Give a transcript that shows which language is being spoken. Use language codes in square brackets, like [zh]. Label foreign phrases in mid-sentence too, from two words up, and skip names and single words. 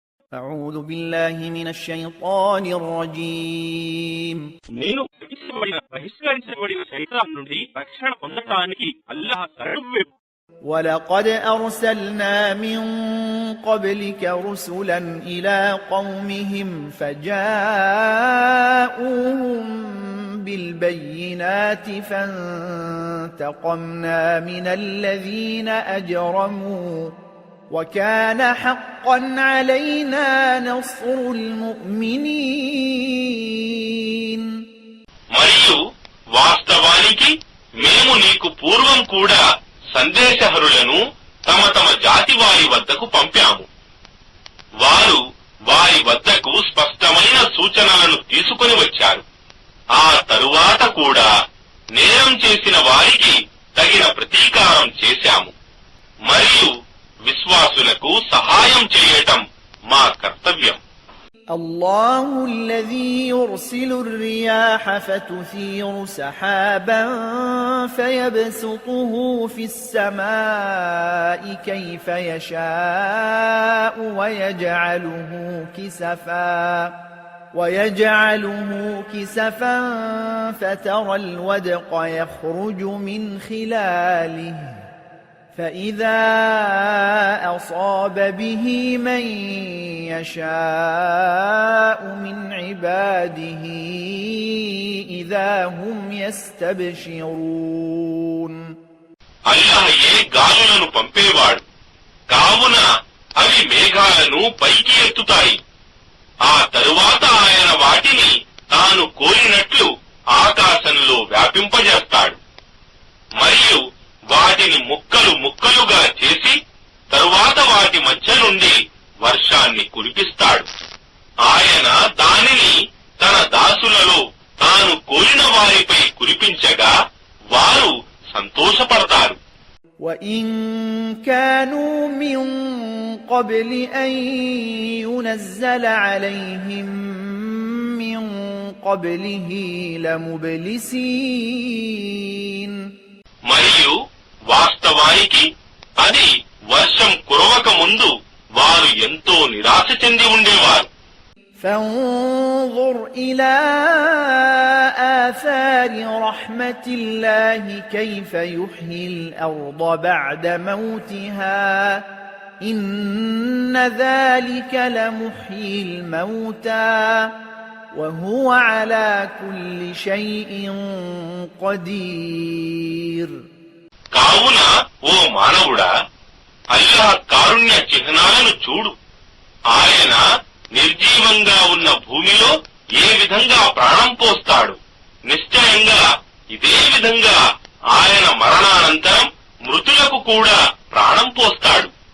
[ar] أعوذ بالله من الشيطان الرجيم [te] నేను బహిష్కరించబడిన శైతాన్ నుండి రక్షణ పొందడానికి అల్లాహ్ శరణు. [ar] ولقد أرسلنا من قبلك رسلا إلى قومهم فجاءوهم بالبينات فانتقمنا من الذين أجرموا وكان حقا علينا نصر المؤمنين. [te] మరియు వాస్తవానికి మేము నీకు పూర్వం కూడా సందేశహరులను తమ తమ జాతి వారి వద్దకు పంపాము. వారు వారి వద్దకు స్పష్టమైన సూచనలను తీసుకుని వచ్చారు. ఆ తరువాత కూడా నేరం చేసిన వారికి తగిన ప్రతీకారం చేశాము. మరియు విశ్వాసులకు సహాయం చేయటం మా కర్తవ్యం. [ar] الله الذي يرسل الرياح فتثير سحابا فيبسطه في السماء كيف يشاء ويجعله كسفا فترى الودق يخرج من خلاله فإذا أصاب به من يشاء من عباده إذا هم يستبشرون. [te] అల్లాహయే గాలులను పంపేవాడు. కావున అవి మేఘాలను పైకి ఎత్తుతాయి. ఆ తరువాత ఆయన వాటిని తాను కోరినట్లు ఆకాశంలో వ్యాపింపజేస్తాడు. మరియు వాటిని ముక్కలు ముక్కలుగా చేసి తరువాత వాటి మధ్య నుండి వర్షాన్ని కురిపిస్తాడు. ఆయన దానిని తన దాసులలో తాను కోరిన వారిపై కురిపించగా వారు సంతోషపడతారు. [ar] وَإِن كَانُوا مِن قَبْلِ أَن يُنَزَّلَ عَلَيْهِم مِّن قَبْلِهِ لَمُبْلِسِينَ. [te] మరియు వాస్తవానికి అది వర్షం కురవక ముందు వారు ఎంతో నిరాశ చెంది ఉండేవారు. [ar] فانظر إلى آثار رحمة الله كيف يحيي الأرض بعد موتها إن ذلك لمحيي الموتى وهو على كل شيء قدير. [te] కావున ఓ మానవుడా, అల్లాహ్ కారుణ్య చిహ్నాలను చూడు. ఆయన నిర్జీవంగా ఉన్న భూమిలో ఏ విధంగా ప్రాణం పోస్తాడు. నిశ్చయంగా ఇదే విధంగా ఆయన మరణానంతరం మృతులకు కూడా ప్రాణం పోస్తాడు.